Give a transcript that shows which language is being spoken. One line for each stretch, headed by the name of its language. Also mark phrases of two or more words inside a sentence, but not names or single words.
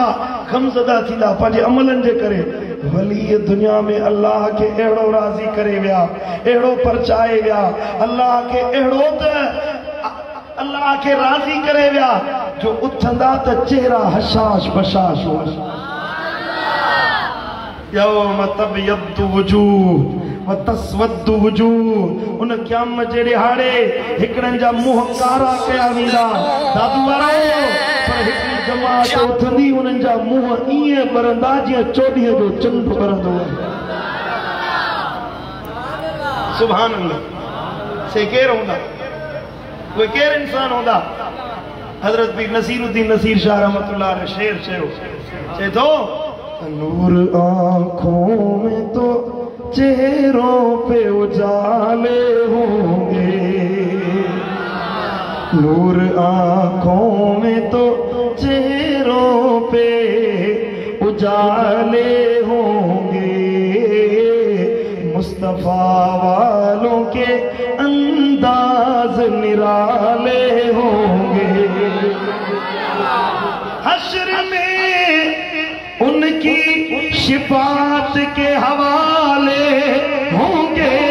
Sindhi: गमज़दा थींदा पंहिंजे अमलनि जे करे। वली दुनिया में अल्लाह खे अहिड़ो राज़ी करे विया, अहिड़ो परचाए विया, अल्लाह खे अहिड़ो त अल्लाह के राज़ी करे विया जो उथंदा त चेहरा हशाश बशाश हो।
Arabic: يوم تبيض وجوه و تسود وجوه.
Sindhi: उन क़यामत जे ॾिहाड़े हिकड़नि जा मुंह कारा कया वेंदा, दादू वारो, पर हिकड़ी जमात उथंदी, उन्हनि जा मुंह ईअं ॿरंदा जीअं चोॾीअ जो चंड ॿरंदो आहे।
Arabic: سبحان الله.
Sindhi: से केर हूंदा, कोई केर इंसान होंदा। हजरत पीर नसीरुद्दीन नसीर शाह
Arabic: رحمۃاللہ علیہ
Sindhi: शेर चए
Urdu: تو نور آنکھوں میں تو چہروں پہ اجالے ہوں گے, نور آنکھوں میں تو چہروں پہ اجالے ہوں گے، مصطفیٰ والوں کے انداز نرالے ہوں گے، حشر میں ان کی شفاعت کے حوالے ہوں گے,